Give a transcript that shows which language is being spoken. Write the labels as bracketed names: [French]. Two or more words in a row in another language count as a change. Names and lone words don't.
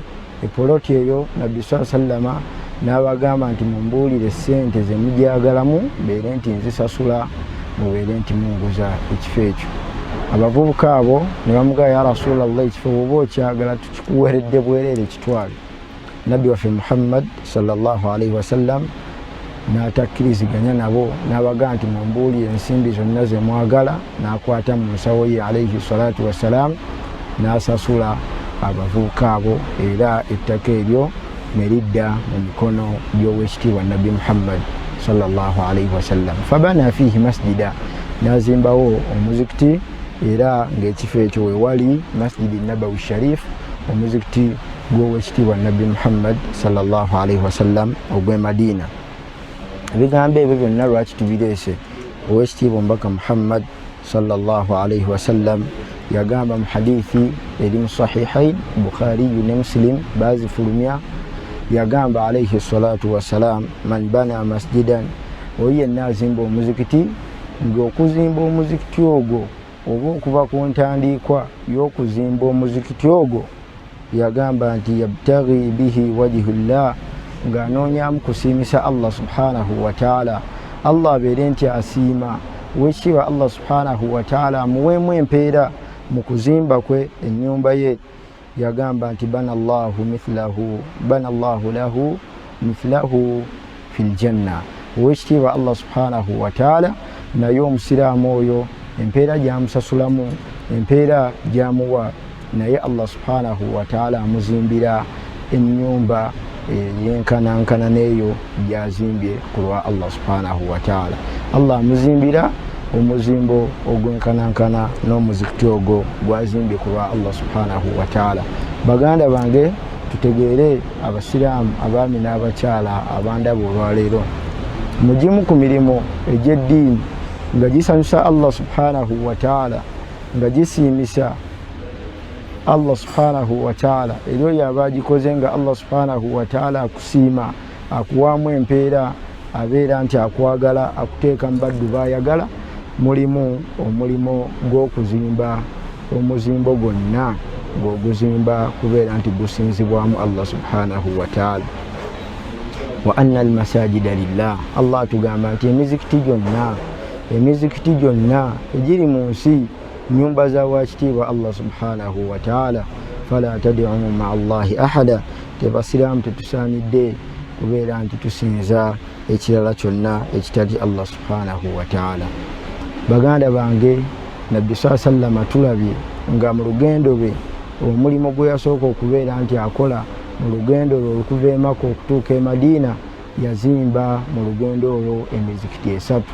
[Ganda] Epoloti eyo Nabbi [Arabic] صلى الله عليه وسلم [Ganda] n'abagamba nti mumbuulire ssente ze mujagalamu mbeere nti nzisasula, mubeere nti munguza ekifo ekyo. Abavubuka abo ne bamugamba [Arabic] يا رسول الله, [Ganda] ekifo bw'oba okyagala tukikuweeredde bwereere kitwale. Nabbi waffe Muhammad [Arabic] صلى الله عليه وسلم [Ganda] n'atakkiriziganya nabo, n'abagamba nti mumbuulire ensimbi zonna ze mwagala, n'akwata mu nsawo ye [Arabic] عليه الصلاة والسلام [Ganda] n'asasula abavubuka abo, era ettaka eryo ne lidda mu mikono gy'oweekitiibwa Nabbi Muhammad [Arabic] صلى الله عليه وسلم. فبنى فيه مسجدا, [Ganda] n'azimbawo omuzikiti, era ng'ekifo ekyo we wali Masjidi Nabawi Sharif, omuzikiti gw'oweekitiibwa Nabbi Muhammad [Arabic] صلى الله عليه وسلم [Ganda] ogw'e Madina. Ebigambo ebyo byonna lwaki tubireese? Oweekitiibwa Omubaka Muhammad [Arabic] صلى الله عليه وسلم [Ganda] yagamba mu hadithi eri mu sahihain Bukhariyu ne Muslim bazifulumya, [Arabic] yagamba عليه الصلاة والسلام، من بنى مسجدا, [Ganda] oyo yenna azimba omuzikiti, ng'okuzimba omuzikiti ogwo oba okuva ku ntandikwa y'okuzimba omuzikiti ogwo yagamba nti [Arabic] يبتغي به وجه الله, [Ganda] ng'anoonyaamu kusiimisa [Arabic] الله سبحانه وتعالى, [Ganda] Allah abeere nti asiima, weekitiibwa [Arabic] الله سبحانه وتعالى [Ganda] amuweemu empeera mu kuzimba kwe ennyumba ye. Yagamba nti [Arabic] بنى الله له مثله في الجنة, [Ganda] weekitiibwa [Arabic] الله سبحانه وتعالى [Ganda] naye omusiraamu oyo empeera gy'amusasulamu, empeera gy'amuwa, naye [Arabic] الله سبحانه وتعالى [Ganda] amuzimbira ennyumba yenkanankana n'eyo gy'azimbye ku lwa [Arabic] الله سبحانه وتعالى. [Ganda] Allah amuzimbira omuzimbo ogwenkanankana n'omuzikiti ogwo gwazimbye ku lwa [Arabic] الله سبحانه وتعالى. [Ganda] Baganda bange, tutegeere abasiraamu abaami n'abakyala abandaba olwaleero, mugimu ku mirimu egy'eddiini nga gisanyusa [Arabic] الله سبحانه وتعالى, [Ganda] nga gisiimisa [Arabic] الله سبحانه وتعالى, [Ganda] eryo yaba agikoze nga [Arabic] الله سبحانه وتعالى [Ganda] akusiima, akuwaamu empeera, abeera nti akwagala, akuteeka mu baddu baayagala. Mulimu omulimo gw'okuzimba omuzimbo gwonna ng'oguzimba kubeera nti gusinzibwamu [Arabic] الله سبحانه وتعالى. وأن المساجد لله, [Ganda] Allah atugamba nti emizikiti gyonna egiri mu nsi nyumba za waakitiibwa [Arabic] الله سبحانه وتعالى. فلا تدعوا مع الله أحدا, [Ganda] tebasiraamu tetusaanidde kubeera nti tusinza ekirala kyonna ekitali [Arabic] الله سبحانه وتعالى. [Ganda] Baganda bange, Nabbi [Arabic] صلى الله عليه وسلم [Ganda] tulabye nga mu lugendo lwe omulimu gwe yasooka okubeera nti akola mu lugendo lwe okuva e Makka okutuuka e Madina, yazimba mu lugendo olwo emizikiti esatu.